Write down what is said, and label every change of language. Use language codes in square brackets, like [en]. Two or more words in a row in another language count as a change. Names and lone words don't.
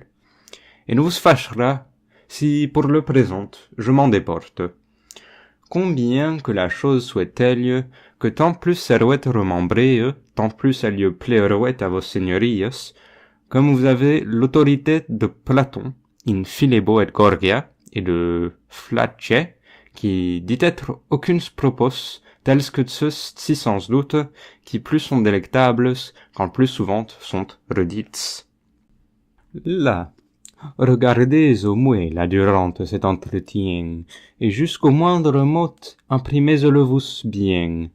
[fr] Et nous vous fâchera si, pour le présent, je m'en déporte. Combien que la chose soit telle, que tant plus serouet remembrée, tant plus elle lieu plairouet à vos seigneuries, comme vous avez l'autorité de Platon, [la] in Philebo et Gorgia, [fr] et de Flacier, qui dit être aucuns propos, tels que ceux si sans doute, qui plus sont délectables, quand plus souvent sont redites. Là, regardez au moins la durante cet entretien, et jusqu'au moindre mot, imprimez-le vous bien.